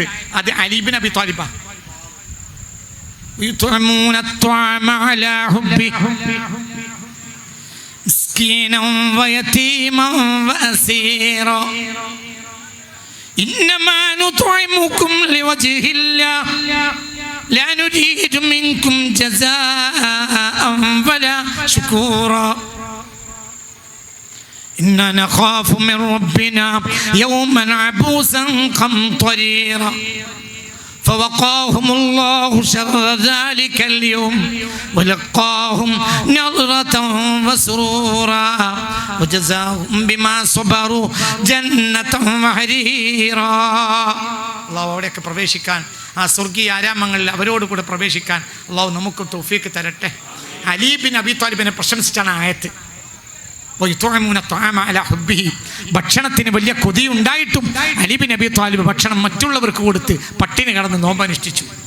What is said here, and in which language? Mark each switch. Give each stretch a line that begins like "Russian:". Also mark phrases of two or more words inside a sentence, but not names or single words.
Arabic: അത് അലി ബിൻ അബി ത്വാലിബ. يطعمون الطعام على حبه مسكينا ويتيما وأسيرا إنما نطعمكم لوجه الله لا نريد منكم جزاء ولا شكورا إنا نخاف من ربنا يوما عبوسا قمطريرا فوقاهم الله شر ذلك اليوم ولقاهم نظرة وسرورا وجزاهم بما صبروا جنة وحريرا.
Malayalam: അള്ളാഹു അവിടെയൊക്കെ പ്രവേശിക്കാൻ, ആ സ്വർഗീയ ആരാമങ്ങളിൽ അവരോട് കൂടെ പ്രവേശിക്കാൻ അള്ളാഹു നമുക്ക് തൗഫീക്ക് തരട്ടെ. അലി ബിൻ അബി ത്വാലിബിനെ പ്രശംസിച്ചാണ് ആയത്ത്. ഭക്ഷണത്തിന് വലിയ കൊതി ഉണ്ടായിട്ടും അലി ബിൻ അബി ത്വാലിബ് ഭക്ഷണം മറ്റുള്ളവർക്ക് കൊടുത്ത് പട്ടിണി കടന്ന് നോമ്പനുഷ്ഠിച്ചു.